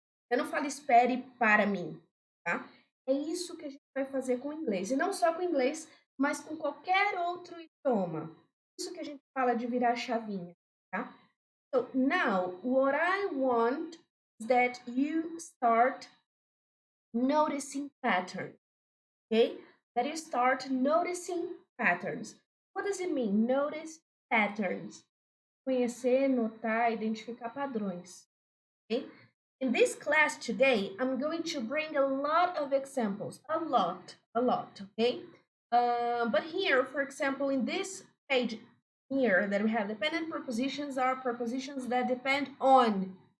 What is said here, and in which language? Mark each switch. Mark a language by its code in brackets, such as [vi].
[pt] Eu não falo espere para mim, tá? É isso que a gente vai fazer com o inglês. E não só com o inglês, mas com qualquer outro idioma. Isso que a gente fala de virar chavinha, tá? [en] So now, what I want is that you start noticing patterns, okay? That you start noticing patterns. What does it mean? Notice patterns. [pt] conhecer, notar, identificar padrões. [en] Okay? In this class today, I'm going to bring a lot of examples, a lot, okay? But here, for example, in this page here that we have dependent prepositions are prepositions that depend on.